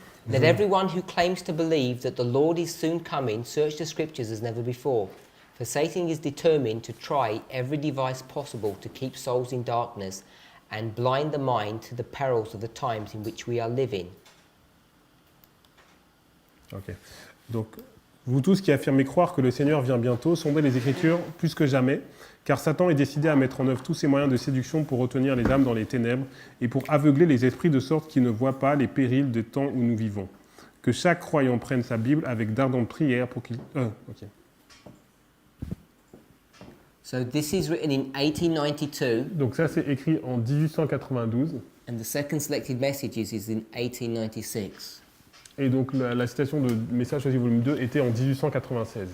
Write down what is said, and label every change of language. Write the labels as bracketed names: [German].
[English] Let everyone who claims to believe that the Lord is soon coming search the scriptures as never before. For Satan is determined to try every device possible to keep souls in darkness and blind the mind to the perils of the times in which we are living. Ok. [French] Donc, vous tous qui affirmez croire que le Seigneur vient bientôt, sondez les Écritures plus que jamais, car Satan est décidé à mettre en œuvre tous ses moyens de séduction pour retenir les âmes dans les ténèbres et pour aveugler les esprits de sorte qu'ils ne voient pas les périls des temps où nous vivons. Que chaque croyant prenne sa Bible avec d'ardentes prières pour qu'il... ok. [English] So this is written in 1892 [French] Donc ça, c'est écrit en 1892. [English] and the second selected messages is in 1896. [French] Et donc la citation de Message choisi volume 2 était en 1896.